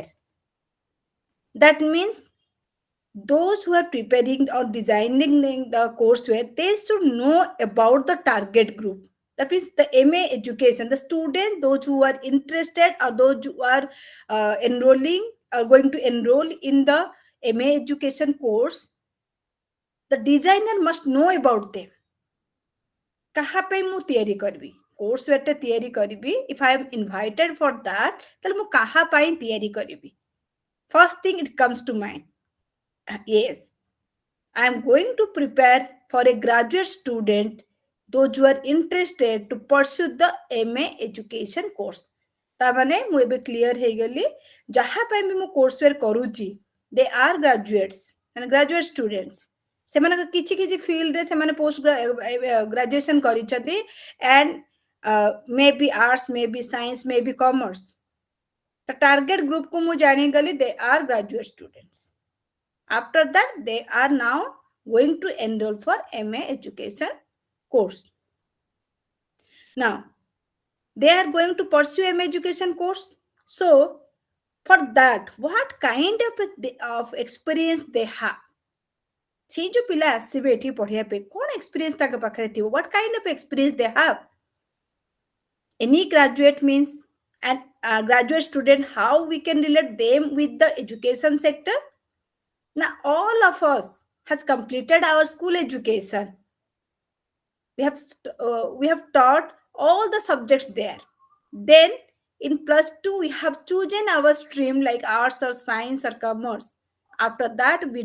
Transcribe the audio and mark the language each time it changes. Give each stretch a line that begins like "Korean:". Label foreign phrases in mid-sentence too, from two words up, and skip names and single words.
English: That means those who are preparing or designing the courseware, they should know about the target group. That means the MA education, the students, those who are interested or those who are enrolling are going to enroll in the MA education course. The designer must know about them.
Odia: କାହା ପାଇଁ ମୁଁ ତିଆରି କରିବି କୋର୍ସୱେୟାରଟେ ତିଆରି କରିବି
English: if I am invited for that
Odia: ତାହେଲେ ମୁଁ କାହା ପାଇଁ ତିଆରି କରିବି
English: first thing it comes to mind yes I am going to prepare for a graduate student those who are interested to pursue the MA education course
Odia: ତା ମାନେ ମୁଁ ଏବେ କ୍ଲିୟର ହେଇଗଲି ଯାହା ପାଇଁ ବି ମୁଁ କୋର୍ସୱେୟାର କରୁଛି
English: they are graduates and graduate students
Odia: ସେମାନଙ୍କ କିଛି କିଛି ଫିଲ୍ଡରେ ସେମାନେ
English: post graduation
Odia: କରିଛନ୍ତି
English: and may be arts may be science may be commerce the target group को
Odia: ମୁଁ ଜାଣିଗଲି
English: they are graduate students after that they are now going to enroll for MA education course now they are going to pursue MA education course so for that what kind of experience they have
Odia: ସେ ଯୋଉ ପିଲା ଆସିବେ ଏଠି ପଢିବା ପାଇଁ କଣ ଏକ୍ସପିରିଏନ୍ସ ତାଙ୍କ ପାଖରେ ଥିବ
English: what kind of experience they have any graduate means and a graduate student how we can relate them with the education sector now all of us has completed our school education we have taught all the subjects there then in +2 we have chosen our stream like arts or science or commerce after that we